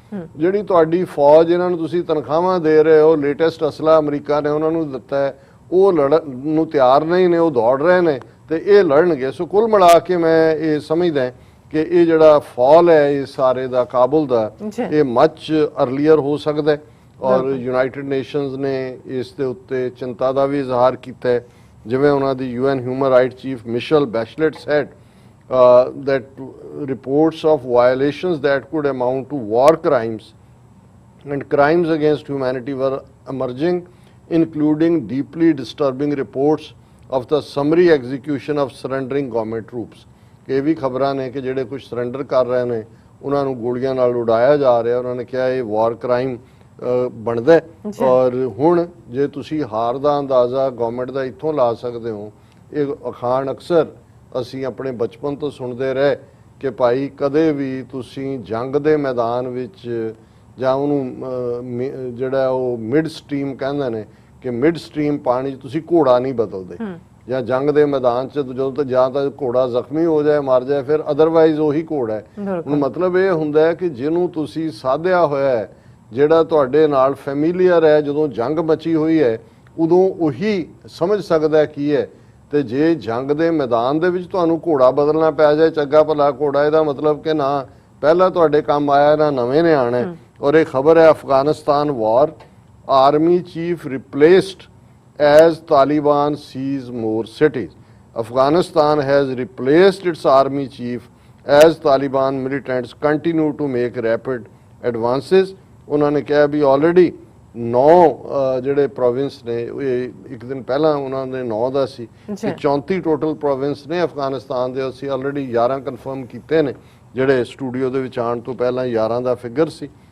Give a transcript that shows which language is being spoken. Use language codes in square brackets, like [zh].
[pa] ਜਿਹੜੀ ਤੁਹਾਡੀ ਫੌਜ ਇਹਨਾਂ ਨੂੰ ਤੁਸੀਂ ਤਨਖਾਹਾਂ ਦੇ ਰਹੇ ਹੋ, ਲੇਟੈਸਟ ਅਸਲਾ ਅਮਰੀਕਾ ਨੇ ਉਹਨਾਂ ਨੂੰ ਦਿੱਤਾ ਹੈ, ਉਹ ਲੜਨ ਨੂੰ ਤਿਆਰ ਨਹੀਂ ਨੇ, ਉਹ ਦੌੜ ਰਹੇ ਨੇ ਤੇ ਇਹ ਲੜਨਗੇ। ਸੋ ਕੁੱਲ ਮਿਲਾ ਕੇ ਮੈਂ ਇਹ ਸਮਝਦਾ ਕਿ ਇਹ ਜਿਹੜਾ ਫਾਲ ਹੈ ਇਸ ਸਾਰੇ ਦਾ ਕਾਬੁਲ ਦਾ, ਇਹ ਮੱਚ ਅਰਲੀਅਰ ਹੋ ਸਕਦਾ ਹੈ। ਔਰ ਯੂਨਾਈਟਿਡ ਨੇਸ਼ਨਸ ਨੇ ਇਸ ਦੇ ਉੱਤੇ ਚਿੰਤਾ ਦਾ ਵੀ ਇਜ਼ਹਾਰ ਕੀਤਾ ਹੈ, ਜਿਵੇਂ ਉਹਨਾਂ ਦੀ [en] UN human right chief Michelle Bachelet said that reports of violations that could amount to war crimes and crimes against humanity were emerging, including deeply disturbing reports of the summary execution of surrendering government troops। [pa] ਇਹ ਵੀ ਖਬਰਾਂ ਨੇ ਕਿ ਜਿਹੜੇ ਕੁਝ surrender ਕਰ ਰਹੇ ਨੇ ਉਹਨਾਂ ਨੂੰ ਗੋਲੀਆਂ ਨਾਲ ਉਡਾਇਆ ਜਾ ਰਿਹਾ। ਉਹਨਾਂ ਨੇ ਕਿਹਾ ਇਹ ਵਾਰ ਕ੍ਰਾਈਮ ਬਣਦਾ। ਔਰ ਹੁਣ ਜੇ ਤੁਸੀਂ ਹਾਰ ਦਾ ਅੰਦਾਜ਼ਾ ਗਵਰਨਮੈਂਟ ਦਾ ਇੱਥੋਂ ਲਾ ਸਕਦੇ ਹੋ, ਇਹ ਅਖਾਣ ਅਕਸਰ ਅਸੀਂ ਆਪਣੇ ਬਚਪਨ ਤੋਂ ਸੁਣਦੇ ਰਹੇ ਕਿ ਭਾਈ ਕਦੇ ਵੀ ਤੁਸੀਂ ਜੰਗ ਦੇ ਮੈਦਾਨ ਵਿੱਚ ਜਾਂ ਉਹਨੂੰ ਜਿਹੜਾ ਉਹ ਮਿਡ ਸਟਰੀਮ ਕਹਿੰਦੇ ਨੇ ਕਿ ਮਿਡ ਸਟਰੀਮ ਪਾਣੀ 'ਚ ਤੁਸੀਂ ਘੋੜਾ ਨਹੀਂ ਬਦਲਦੇ, ਜਾਂ ਜੰਗ ਦੇ ਮੈਦਾਨ 'ਚ ਜਦੋਂ ਤੱਕ ਜਾਂ ਤਾਂ ਘੋੜਾ ਜ਼ਖਮੀ ਹੋ ਜਾਏ ਮਰ ਜਾਏ ਫਿਰ ਅਦਰਵਾਈਜ਼ ਉਹੀ ਘੋੜਾ ਹੈ। ਹੁਣ ਮਤਲਬ ਇਹ ਹੁੰਦਾ ਹੈ ਕਿ ਜਿਹਨੂੰ ਤੁਸੀਂ ਸਾਧਿਆ ਹੋਇਆ ਹੈ, ਜਿਹੜਾ ਤੁਹਾਡੇ ਨਾਲ ਫੈਮੀਲੀਅਰ ਹੈ, ਜਦੋਂ ਜੰਗ ਮਚੀ ਹੋਈ ਹੈ ਉਦੋਂ ਉਹੀ ਸਮਝ ਸਕਦਾ ਕੀ ਹੈ। ਤੇ ਜੇ ਜੰਗ ਦੇ ਮੈਦਾਨ ਦੇ ਵਿੱਚ ਤੁਹਾਨੂੰ ਘੋੜਾ ਬਦਲਣਾ ਪੈ ਜਾਏ, ਚੰਗਾ ਭਲਾ ਘੋੜਾ, ਇਹਦਾ ਮਤਲਬ ਕਿ ਨਾ ਪਹਿਲਾਂ ਤੁਹਾਡੇ ਕੰਮ ਆਇਆ ਨਾ ਨਵੇਂ ਨੇ ਆਣਾ। ਔਰ ਇਹ ਖਬਰ ਹੈ [en] Afghanistan war, army chief replaced as Taliban seize more cities. Afghanistan has replaced its army chief as Taliban militants continue to make rapid advances. [pa] ਉਹਨਾਂ ਨੇ ਕਿਹਾ ਵੀ ਆਲਰੇਡੀ 9 ਜਿਹੜੇ ਪ੍ਰੋਵਿੰਸ ਨੇ, ਇਹ ਇੱਕ ਦਿਨ ਪਹਿਲਾਂ ਉਹਨਾਂ ਦੇ 9 ਦਾ ਸੀ ਕਿ 34 ਟੋਟਲ ਪ੍ਰੋਵਿੰਸ ਨੇ ਅਫਗਾਨਿਸਤਾਨ ਦੇ। ਅਸੀਂ ਆਲਰੇਡੀ 11 ਕਨਫਰਮ ਕੀਤੇ ਨੇ, ਜਿਹੜੇ ਸਟੂਡੀਓ ਦੇ ਵਿੱਚ ਆਉਣ ਤੋਂ ਪਹਿਲਾਂ 11 ਦਾ ਫਿਗਰ ਸੀ।